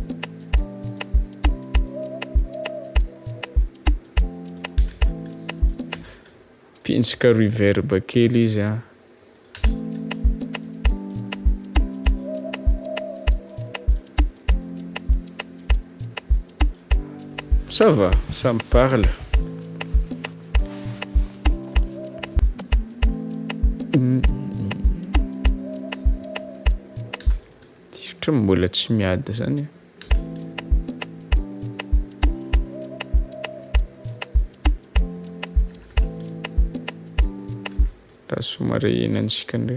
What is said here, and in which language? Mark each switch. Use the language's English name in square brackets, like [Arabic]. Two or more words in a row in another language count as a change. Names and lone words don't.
[Malagasy] Pintsika reverb kely izy [French] Ça va, ça me parle. [Malagasy] Ty mbola tsy miady zany. Raha somary henantsika ndray.